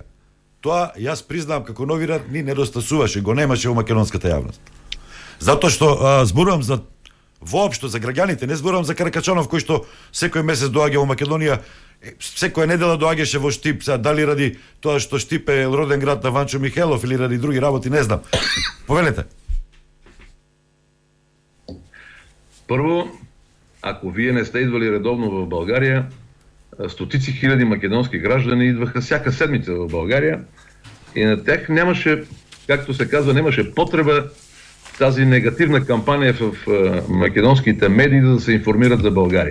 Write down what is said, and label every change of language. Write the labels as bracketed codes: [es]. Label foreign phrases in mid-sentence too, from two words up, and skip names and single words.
[mk] Тоа, јас признавам, како новинар, ни недостасуваше, го немаше во македонската јавност. Затоа што зборувам за воопшто за граѓаните, не зборувам за Каракачанов кој што секој месец доаѓа во Македонија, секоја недела доаѓаше во Штип, дали ради тоа што Штип е роден град на Ванчо Михелов или ради други работи, не знам. Повелете. [bg] Първо, ако вие не сте идвали редовно в България, стотици хиляди македонски граждани идваха всяка седмица в България и на тях нямаше, както се казва, нямаше потреба тази негативна кампания в македонските медии да се информират за България.